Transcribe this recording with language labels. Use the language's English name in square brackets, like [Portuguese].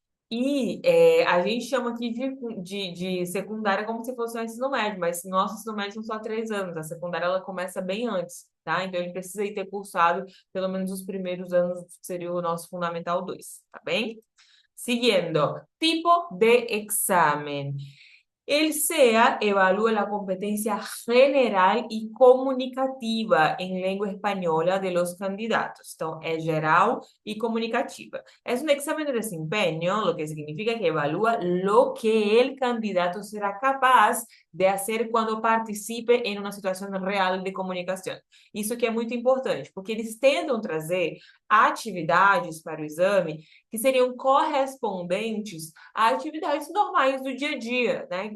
[Portuguese] E a gente chama aqui de secundária como se fosse o ensino médio, mas nosso ensino médio são só 3 anos, a secundária ela começa bem antes, tá? Então ele precisa ir ter cursado pelo menos os primeiros anos, que seria o nosso Fundamental 2, tá bem? Seguindo, tipo de exame. [Spanish] El SEA evalúa la competencia general y comunicativa en lengua española de los candidatos. Entonces, es geral y comunicativa. Es un examen de desempeño, lo que significa que evalúa lo que el candidato será capaz de hacer [Portuguese] quando participe em uma situação real de comunicação. Isso que é muito importante, porque eles tentam trazer atividades para o exame que seriam correspondentes a atividades normais do dia a dia, né?